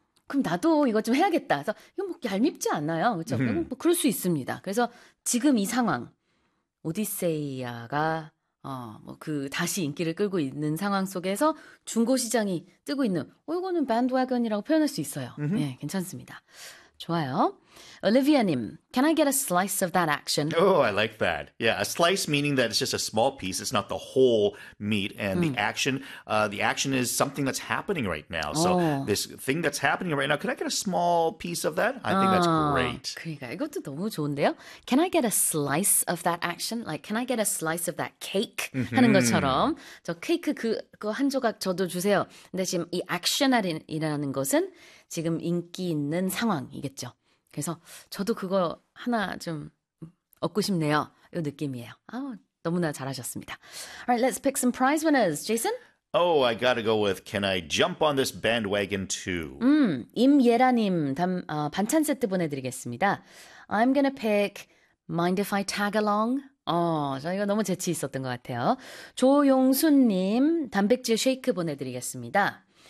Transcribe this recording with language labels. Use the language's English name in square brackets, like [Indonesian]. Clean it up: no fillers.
[Korean] 그럼 나도 이거 좀 해야겠다. 그래서 이거 뭐 얄밉지 않나요? 그렇죠? 뭐 그럴 수 있습니다. 그래서 지금 이 상황 오디세이아가 뭐그 다시 인기를 끌고 있는 상황 속에서 중고 시장이 뜨고 있는 이거는 bandwagon이라고 표현할 수 있어요. 예, 괜찮습니다. 좋아요. [English] Olivia 님, can I get a slice of that action? Oh, I like that. Yeah, a slice meaning that it's just a small piece. It's not the whole meat. And the action is something that's happening right now. So this thing that's happening right now, could I get a small piece of that? I think that's great. [Korean] 그러니까 이것도 너무 좋은데요. [English] Can I get a slice of that action? Like, can I get a slice of that cake? [Korean] 하는 것처럼 저 케이크 그거 한 조각 저도 주세요. 근데 지금 이 action이라는 것은 지금 인기 있는 상황이겠죠. 그래서 저도 그거 하나 좀 얻고 싶네요. 이 느낌이에요. 아우, 너무나 잘하셨습니다. [English] All right, let's pick some prize winners. Jason? Oh, I gotta go with, can I jump on this bandwagon too? [Korean] 임예라님, 반찬 세트 보내드리겠습니다. [English] I'm gonna pick Mind if I tag along? [Korean] 저 이거 너무 재치 있었던 것 같아요. 조용순님, 단백질 쉐이크 보내드리겠습니다.